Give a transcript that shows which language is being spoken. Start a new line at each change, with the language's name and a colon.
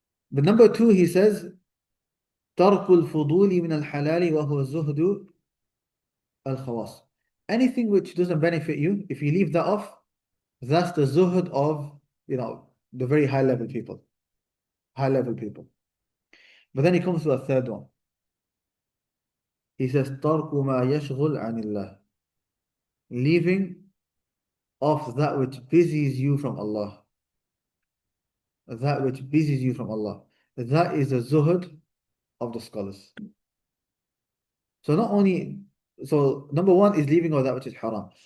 English: But number two, he says,
Arabic: tarkul fuduli min al-halali wa huwa zuhdu al-khawas.
English: Anything which doesn't benefit you, if you leave that off, that's the zuhd of the very high level people. High level people. But then he comes to a third one. He says,
Arabic: تَرْكُ مَا يَشْغُلْ عَنِ اللَّهِ.
English: Leaving off that which busies you from Allah. That which busies you from Allah. That is the zuhd of the scholars. So number one is leaving off that which is haram.